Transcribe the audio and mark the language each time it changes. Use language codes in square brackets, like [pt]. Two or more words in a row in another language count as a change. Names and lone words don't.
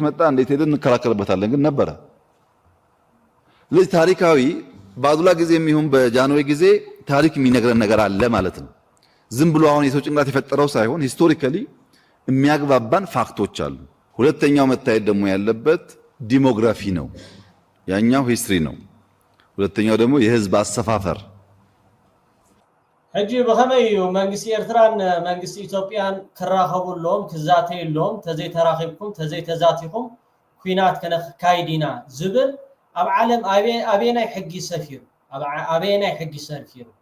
[am] መጣ እንዴት ሄደን እንከራከርበታለን ግን ነበረ ለዚህ ታሪካዊ ባዱላ ጊዜ የሚሆን በጃንሆይ ጊዜ ታሪክ የሚነግረን ነገር አለ ማለት ነው ዝም ብሎ አሁን የሰው ጭንቅላት የፈጠረው ሳይሆን ሂስቶሪካሊ የሚያግባባን ፋክቶች አሉ ሁለተኛው መታየት ደግሞ ያለበት ዲሞግራፊ ነው ያኛው ሂስትሪ ነው ሁለተኛው ደግሞ የህዝብ አሰፋፈር [ti] ሕጂ በከመይ እዩ መንግስቲ ኤርትራን መንግስቲ ኢትዮጵያን ክራኸቡሎም ክዛተዩሎም ተዘይተራኺብኩም ተዘይተዛቲኹም ኩናት ከነካይዲና ዝብል ኣብ ዓለም ኣበየናይ ሕጊ ሰፊሩ